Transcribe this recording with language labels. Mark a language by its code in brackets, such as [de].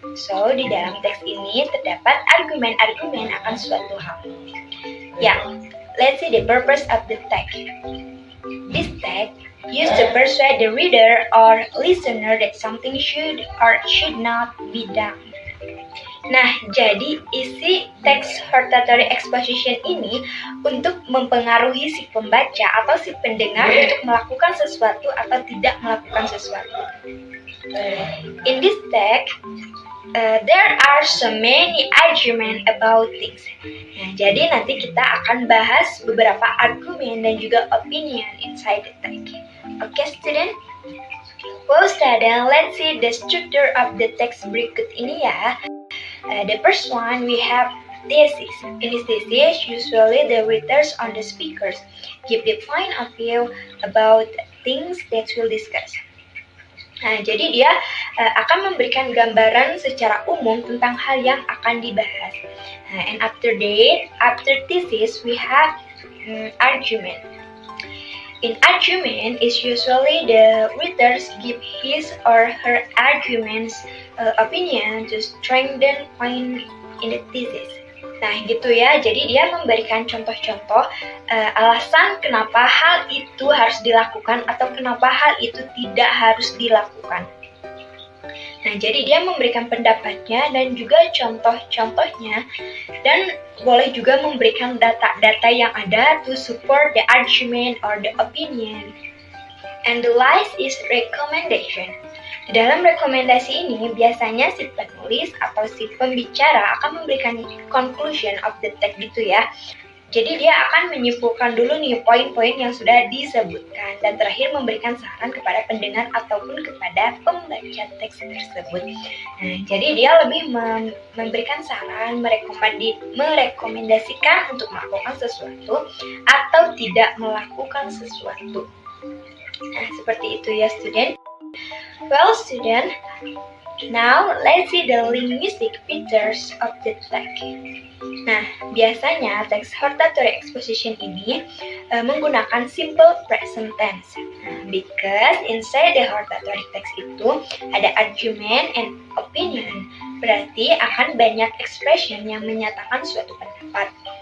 [id] So, di dalam teks ini terdapat argumen-argumen akan suatu hal. [en] Let's see the purpose of the text. This text used to persuade the reader or listener that something should or should not be done. [id] Nah, jadi isi teks hortatory exposition ini untuk mempengaruhi si pembaca atau si pendengar untuk melakukan sesuatu atau tidak melakukan sesuatu. [en] In this text, there are so many arguments about things. [id] Nah, jadi nanti kita akan bahas beberapa argumen dan juga [en] opinion inside the text. Okay, student? Well, student, let's see the structure of the text [id] berikut ini ya. [en] The first one, we have thesis. In this thesis, usually the readers on the speakers give the point of view about things that we'll discuss. [id] Nah, jadi dia akan memberikan gambaran secara umum tentang hal yang akan dibahas. [en] And after thesis, we have argument. In argument, is usually the readers give his or her arguments opinion to strengthen point in the thesis. [id] Nah, gitu ya. Jadi dia memberikan contoh-contoh alasan kenapa hal itu harus dilakukan atau kenapa hal itu tidak harus dilakukan. Nah, jadi dia memberikan pendapatnya dan juga contoh-contohnya dan boleh juga memberikan data-data yang ada [en] to support the argument or the opinion. And the last is recommendation. [id] Di dalam rekomendasi ini, biasanya si penulis atau si pembicara akan memberikan [en] conclusion of the text [id] gitu ya. Jadi dia akan menyimpulkan dulu nih poin-poin yang sudah disebutkan dan terakhir memberikan saran kepada pendengar ataupun kepada pembaca teks tersebut. Nah, jadi dia lebih memberikan saran, merekomendasikan untuk melakukan sesuatu atau tidak melakukan sesuatu. Nah, seperti itu ya student. [en] Well, student, now let's see the linguistic features of the text. [id] Nah, biasanya teks hortatory exposition ini menggunakan simple present tense. [en] Because inside the hortatory text [id] itu ada [en] argument and opinion, [id] berarti akan banyak expression yang menyatakan suatu pendapat.